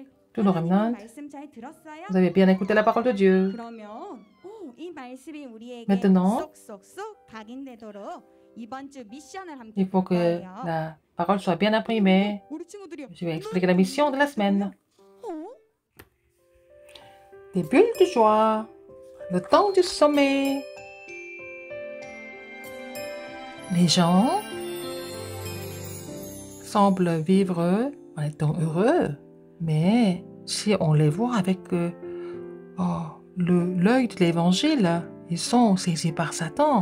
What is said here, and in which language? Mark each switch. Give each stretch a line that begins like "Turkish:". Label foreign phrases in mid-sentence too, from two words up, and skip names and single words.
French: Tous nos remnants,
Korean: 말씀 잘 들었어요?
French: vous avez bien écouté la parole de Dieu.
Korean: 그러면 이 말씀이 우리에게
French: Maintenant,
Korean: 쏙쏙쏙 각인되도록 이번 주 미션을 함께
French: Il faut
Korean: 볼
French: que
Korean: 거예요.
French: la parole soit bien imprimée.
Korean: 우리 친구들이
French: Je vais expliquer la mission de la semaine.
Korean: 어?
French: Des bulles de joie. Le temps du sommet. Les gens semblent vivre en étant heureux, mais si on les voit avec l'œil de l'évangile, ils sont saisis par Satan.